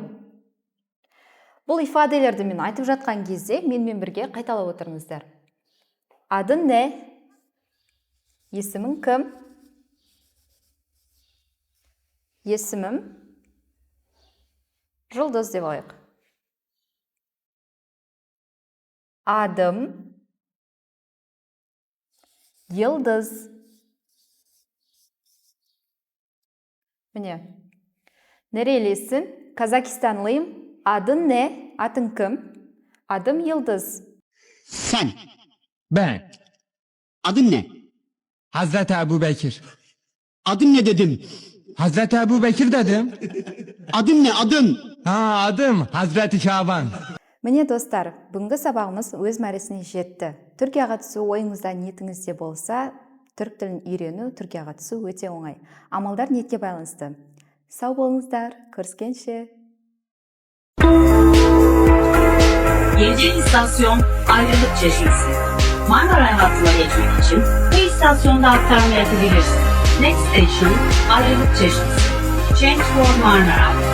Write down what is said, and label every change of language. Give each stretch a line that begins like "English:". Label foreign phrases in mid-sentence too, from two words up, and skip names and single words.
Kazakh: Бұл ифаделерді мен айтып жатқан кезде менімен бірге қайталап отырыңыздар. Адың не? Есімің кім? Есімім Жұлдыз деп алайық.
Turkish: Adım Yıldız. Mine. Nerelisin? Kazakistanlıyım. Adın ne? Adın kim? Adım Yıldız. Sen, Ben, adın ne? Hazreti Ebu Bekir. Adın ne dedim? Hazreti Ebu Bekir dedim. Adın ne, adın? Ha, adım Hazreti Şaban.
Kazakh: Міне достар, бүгінгі сабағымыз өз мәресіне жетті. Түркияға түсу ойыңызда ниетіңізде болса, түрік тілін үйрену, Түркияға түсу өте оңай. Амалдар ниетке байланысты. Сау болыңыздар, көріскенше.
Turkish: 7. istasyon ayrılık çeşmesi. Marmara hattına geçmek için bu istasyonda aktarma yapabilirsin.
English: Next station ayrılık çeşmesi. Change for Marmara.